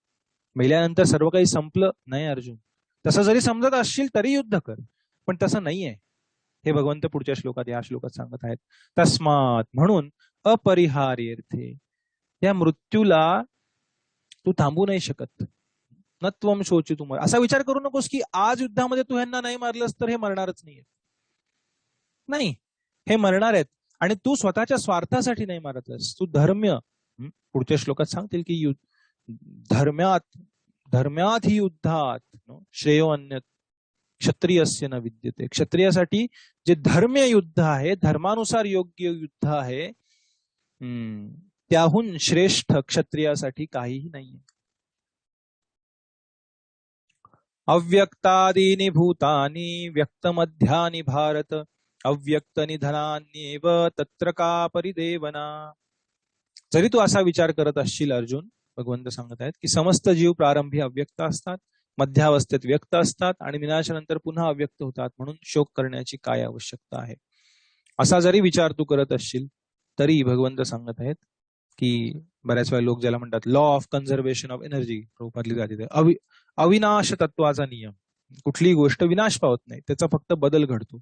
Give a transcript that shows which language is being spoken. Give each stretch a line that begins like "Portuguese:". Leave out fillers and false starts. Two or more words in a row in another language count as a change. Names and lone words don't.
Marathi: मेल्यानंतर सर्व काही संपलं नाही अर्जुन. तसं जरी समजत असशील तरी युद्ध कर, पण तसं नाहीये, हे भगवंत पुढच्या श्लोकात, या श्लोकात सांगत आहेत. तस्मात, म्हणून अपरिहार्यर्थे, या मृत्यूला तू थांबू नाही शकत.
Sanskrit: न त्वं शोचितुम,
Marathi: असा विचार करू नकोस की आज युद्धामध्ये तू ह्यांना नाही मारलंस तर हे मरणारच नाहीये. नाही, हे मरणार आहेत, आणि तू स्वतःच्या स्वार्थासाठी नाही मारत आहेस. तू धर्म्य, पुढच्या श्लोकात सांगतील की
Sanskrit: धर्म्यात ही युद्धात श्रेयो अन्य क्षत्रियस्य न विद्यते.
Marathi: क्षत्रियासाठी जे धर्म्य युद्ध आहे, धर्मानुसार योग्य युद्ध आहे, त्याहून श्रेष्ठ क्षत्रियासाठी काहीही नाहीये.
Sanskrit: अव्यक्तादीनि भूतानि व्यक्तमध्यानि भारत अव्यक्त निधनान्येव तत्र का परिदेवना.
Marathi: जरी तू असा विचार करत असशील अर्जुन, भगवंत सांगत आहेत की समस्त जीव प्रारंभी अव्यक्त असतात, मध्यावस्थेत व्यक्त असतात आणि विनाशानंतर पुन्हा अव्यक्त होतात, म्हणून शोक करण्याची काय आवश्यकता आहे. असा जरी विचार तू करत असशील तरी भगवंत सांगत आहेत की बऱ्याच वेळा लोक ज्याला म्हणतात
English: law of conservation of energy,
Marathi: रूपातली जाते अविनाश तत्वाचा नियम, कुठलीही गोष्ट विनाश पावत नाही, त्याचा फक्त बदल घडतो.